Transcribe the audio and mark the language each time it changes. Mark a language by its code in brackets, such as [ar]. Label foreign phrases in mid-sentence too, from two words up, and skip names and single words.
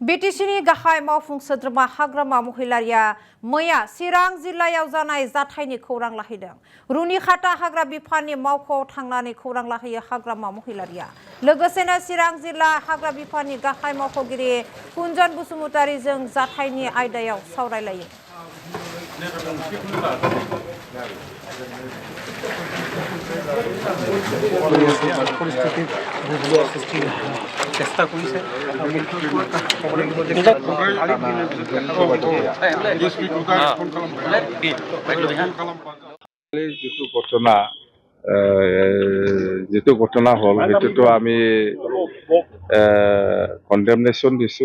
[brx] बिटिसिनि गाहाय मावफुं सोद्रोमा हाग्रामा महिलारिया मैया चिरां जिल्लायाव जानाय जाथायनि खौरां लाहैदों। रुनिखाता हाग्रा बिफाननि मावख'आव थांनानै खौरां लाहैयो हाग्रामा महिलारिया। लोगोसेनो चिरां जिल्ला हाग्रा बिफाननि गाहाय मावख'गिरि कुन्जन बसुमतारीजों जाथायनि आयदायाव सावरायलायो। [as] চেষ্টা কৰিছে যিটো ঘটনা হ'ল সেইটোতো আমি কণ্ডেমনেশ্যন দিছোঁ।